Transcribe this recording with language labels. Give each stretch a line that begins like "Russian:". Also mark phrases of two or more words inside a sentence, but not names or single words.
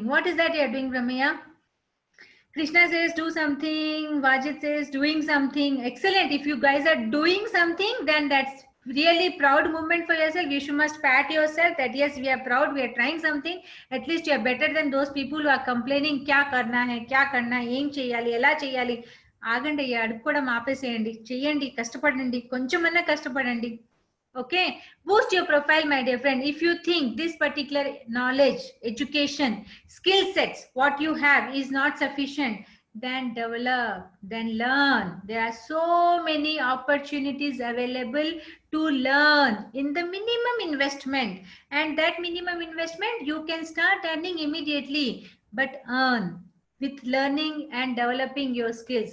English: What is that you're doing, Ramya? Krishna says do something. Vajit says doing something. Excellent. If you guys are doing something, then that's really proud moment for yourself. You must pat yourself that yes, we are proud, we are trying something. At least you are better than those people who are complaining,
Hindi: क्या करना है, क्या करना है,
Telugu: ఏం చేయాలి, ఎలా చేయాలి. ఆగండి అడుక్కోవడం ఆపేసేయండి, చెయ్యండి, కష్టపడండి, కొంచెమన్నా కష్టపడండి.
English: Okay, boost your profile, my dear friend. If you think this particular knowledge, education, skill sets, what you have is not sufficient, then develop, then learn. There are so many opportunities available to learn in the minimum investment, and that minimum investment you can start earning immediately, but earn with learning and developing your skills.